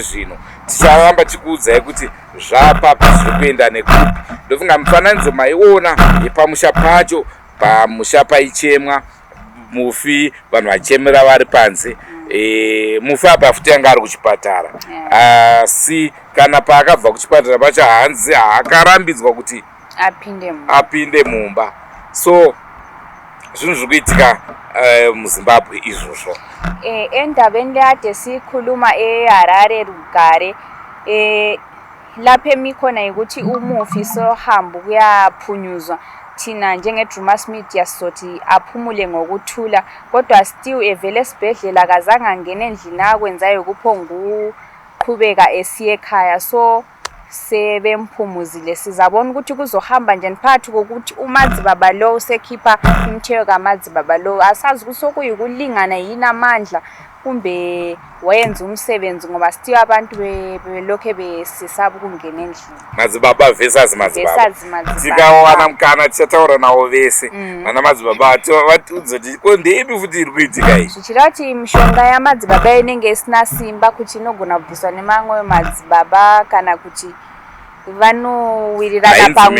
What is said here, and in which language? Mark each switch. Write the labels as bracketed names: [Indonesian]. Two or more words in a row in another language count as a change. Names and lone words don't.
[Shona] zvino ticharamba tikuudzai kuti zvapapa zviri kuenda nekupi ndofunga mufananidzo maiona yepamusha pacho pamusha paichemwa mufi vanhu vachemera vari panze mufi apa futi anga ari kuchipatara asi kana paakabva kuchipatara pacho hanzi haakarambidzwa kuti apinde mumba so zvinhu zviri kuitika muZimbabwe izvozvo [North Ndebele] endabeni leade sikhuluma eHarare Rugare lapho emikhona ukuthi umufi sohamba kuyaphunyuzwa thina njengeDrewmas media sizothi aphumule ngokuthula kodwa still evele esibhedlela kazange angene endlini akwenzayo kuphongu qhubeka esiye ekhaya so sebemphumuzile sizabona ukuthi kuzohamba njani phakathi kokuthi umadzi baba lo usekhipha imthelo kamadzi baba lo asazi ukuthi sokuyikulingana yini amandla kumbe wayenza umsebenzi ngoba sithiwa abantu belokhe besisaba ukungena endlini. [Shona] Madzibaba versus madzibaba. Tikawana mukana tichataura nawo vese. Vana madzibaba vatudza kuti kondepi futi iri kuitika iyi. Zvichira kuti mishonga yamadzibaba inenge isina simba kuti inogona kubviswa nemamwe madzibaba kana kuti vanowirirana pamwe.